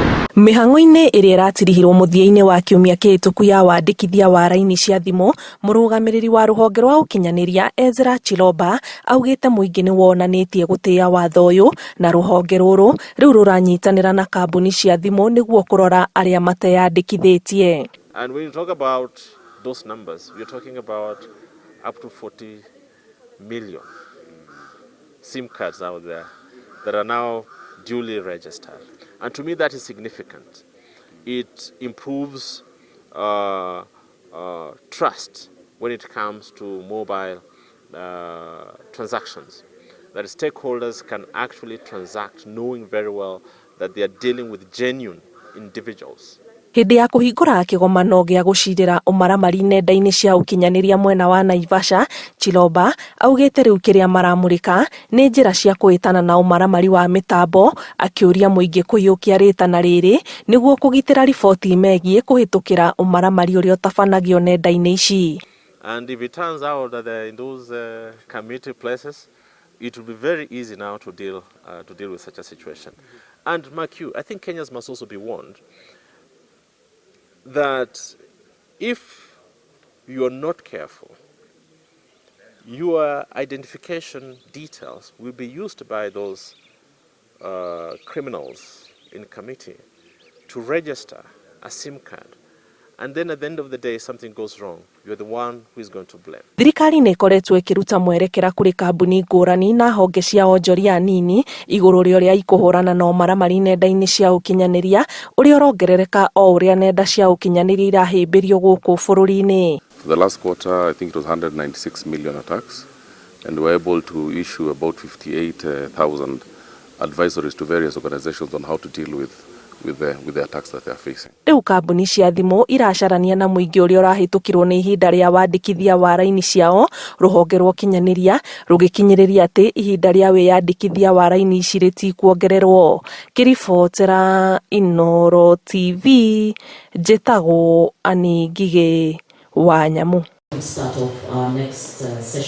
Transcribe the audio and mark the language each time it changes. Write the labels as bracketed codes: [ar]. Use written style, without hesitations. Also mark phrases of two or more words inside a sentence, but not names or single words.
[ki] Mĩhang'o-inĩ ĩrĩa ĩratirihirwo mũthia-inĩ wa kiumia kĩhĩtũku ya wandĩkithia wa raini cia thimũ, mũrũgamĩrĩri wa rũhonge rwa ũkinyanĩria Ezra Chilomba augĩte mũingĩ nĩ wonanĩtie gũtĩĩa watho ũyũ na rũhonge rũrũ rĩu rũranyitanĩra na kambuni cia thimũ nĩguo kũrora arĩa mateyandĩkithĩtie. [en] And when you talk about those numbers, we are talking about up to 40 million SIM cards out there that are now duly registered. And to me that is significant. It improves trust when it comes to mobile transactions. That stakeholders can actually transact knowing very well that they are dealing with genuine individuals. [ki] Hĩndĩ ya kũhingũra kĩgomano gĩa gũcirĩra ũmaramari nenda-inĩ cia ũkinyanĩria mwena wa Naivasha, Chilomba augĩte rĩu kĩrĩa maramũrĩka nĩ njĩra cia kũhĩtana na ũmaramari wa mĩtambo, akĩũria mũingĩ kũiyũkia rĩtana rĩrĩ nĩguo kũgitĩra riboti megiĩ kũhĩtũkĩra ũmaramari ũrĩa ũtabanagio nenda-inĩ ici. [en] And if it turns out that in those community places, it will be very easy now to deal with such a situation. And mark you, I think Kenyans must also be warned that if you are not careful, your identification details will be used by those criminals in committee to register a SIM card. And then at the end of the day, something goes wrong. You're the one who is going to blame. [ki] Thirikari nĩ ĩkoretwo ĩkĩruta mwerekera kũrĩ kambuni ngũrani na honge cia onjoria nini igũrũ rĩa ũrĩa ikũhũrana na ũmaramari nenda-inĩ cia ũkinyanĩria ũrĩa ũrongerereka o ũrĩa nenda cia ũkinyanĩria irahĩmbĩrio gũkũ bũrũri-inĩ. [en] For the last quarter, I think it was 196 million attacks, and we were able to issue about 58,000 advisories to various organizations on how to deal with the attacks that they are facing. [ki] Rĩu kambuni cia thimũ iracarania na mũingĩ ũrĩa ũrahĩtũkĩrwo nĩ ihinda rĩa wandĩkithia wa raini ciao, rũhonge rwa ũkinyanĩria rũgĩkinyĩrĩria atĩ ihinda rĩa wĩyandĩkithia wa raini ici rĩtikuongererwo. Kĩribotera Inooro TV, njĩtagwo Ani Ngigĩ wa Nyamũ.